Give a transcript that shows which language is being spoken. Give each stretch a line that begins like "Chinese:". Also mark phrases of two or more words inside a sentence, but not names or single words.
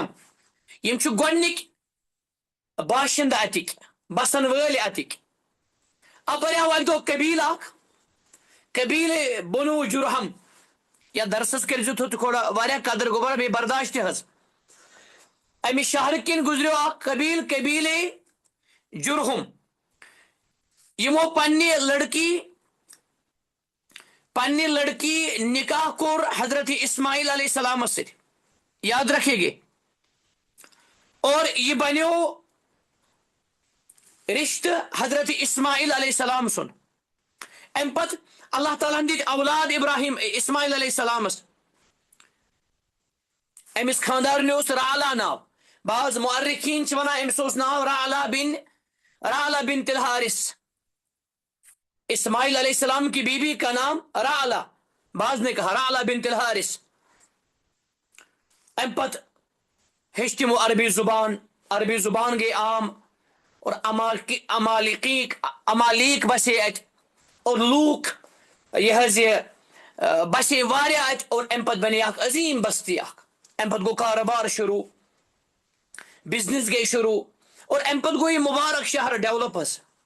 Kashmiri: یِم چھِ گۄڈنِکۍ باشند اتِکۍ بسن وٲلۍ اتِکۍ اپریو اکہِ دۄہ قبیٖل اکھ قبیٖلے بنو جرہم یا درسس کٔرزِ تھوڑا واریاہ قدر گوبر بیٚیہِ برداشت تہِ حظ امہِ شہرٕ کِنۍ گُزریو اکھ قبیٖلے جرہم یِمو پننہِ لڑکی نکاح کوٚر حضرت اسماعیل علیہ السلامس سۭتۍ یاد رکھے گے اور یہ بنیو رشتہٕ حضرت اسماعیل علیہ السلام سُنٛد امہِ پتہٕ اللہ تعالیٰ ہن دِتۍ اولاد ابراہیم اسماعیل علیہ السلامس أمِس خاندارنہِ اوس رعلا ناو بعض مؤرخیٖن چھِ ونان أمِس اوس ناو رعلا بنت الحارث اسماعیل علیہ السلام
Urdu: کی بیوی کا نام رعلا بعض نے کہا رعلا بنت الحارث
Kashmiri: امہِ پتہٕ ہیٚچھ تِمو عربی زبان گٔے عام اور امالیق بسے اتہِ اور لوٗکھ یہِ حظ یہِ بسے واریاہ اتہِ اور امہِ پتہٕ بنے اکھ عظیم بستی اکھ امہِ پتہٕ گوٚو کاروبار شروٗع بزنس گٔے شروٗع اور امہِ پتہٕ گوٚو یہِ مبارک شہر ڈیولپ حظ